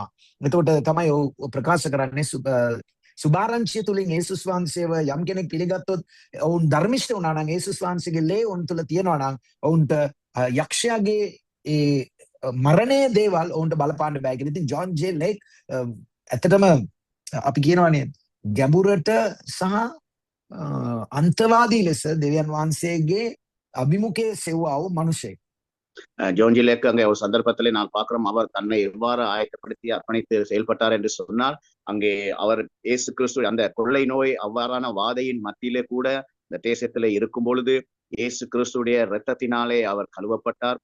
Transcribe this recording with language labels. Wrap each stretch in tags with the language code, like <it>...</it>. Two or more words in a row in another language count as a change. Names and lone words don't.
<si>එතකොට තමයි ඔව් ප්‍රකාශ කරන්නේ සුභාරංචිය තුලින් යේසුස් වහන්සේව යම් කෙනෙක් පිළිගත්තොත් ඔවුන් ධර්මිෂ්ඨ වුණා නම් යේසුස් වහන්සේගේ ලේ ඔවුන් තුල තියෙනවා නම් ඔවුන්ට යක්ෂයාගේ ඒ මරණයේ දේවල් ඔවුන්ට බලපාන්න බෑ කියලා. ඉතින් ජොන් ජේ ලේක් ඇත්තටම අපි කියනවානේ ගැඹුරට සහ අන්තවාදී ලෙස දෙවියන් වහන්සේගේ අභිමුඛයේ සෙව්වා වූ මිනිසෙක්.</si> <ta>ஜோன் ஜி லேக் அங்கே ஒரு சந்தர்ப்பத்திலே நான் பார்க்கிறோம் அவர் தன்னை எவ்வாறு ஆயத்தப்படுத்தி அர்ப்பணித்து செயல்பட்டார் என்று சொன்னால் அங்கே அவர் இயேசு கிறிஸ்து அந்த கொள்ளை நோய் அவ்வாறான வாதையின் மத்தியிலே கூட இந்த தேசத்திலே இருக்கும் பொழுது இயேசு கிறிஸ்துடைய இரத்தத்தினாலே அவர் கழுவப்பட்டார்.</ta>